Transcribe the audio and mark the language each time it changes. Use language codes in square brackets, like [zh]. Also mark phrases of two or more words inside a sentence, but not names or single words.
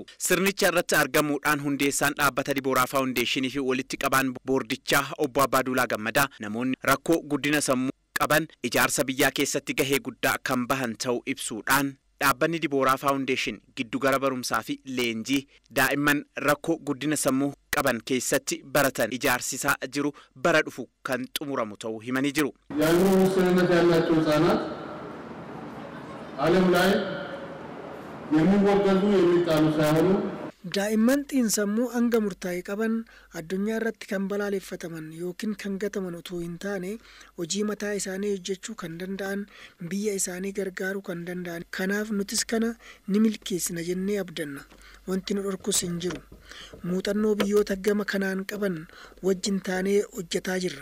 [om] Sirnicha irratti argamuudhaan hundeessaan dhaabbata Dibooraa Foundation fi walitti qabaan boordichaa obbo Abbaaduulaa Gammadaa namoonni rakkoo guddina sammuu qaban ijaarsa biyyaa keessatti gahee guddaa kan bahan ta'uu ibsuudhaan dhaabbanni Dibooraa Foundation giddugala barumsaa fi leenjii daa'imman rakkoo guddina sammuu qaban keessatti baratan ijaarsisaa jiru bara dhufu kan xumuramu ta'uu himanii jiru. [am] Yaa'uu ውስንነት ያላቸው ህጻናት ዓለም ላይ የሚወገዙ የሚጣሉ ሳይሆኑ [om] daa'imman xiinsammuu hanga murtaa'e qaban addunyaa irratti kan balaaleffataman yookiin kan gataman utuu hin taane hojii mataa isaanii hojjechuu kan danda'an biyya isaanii gargaaruu kan danda'an. Kanaaf nutis kana ni milkeessina jennee abdanna. Wanti nu dhorkus hin jiru. Muuxannoo biyyoota gama kanaan qaban wajjin taanee hojjetaa jirra.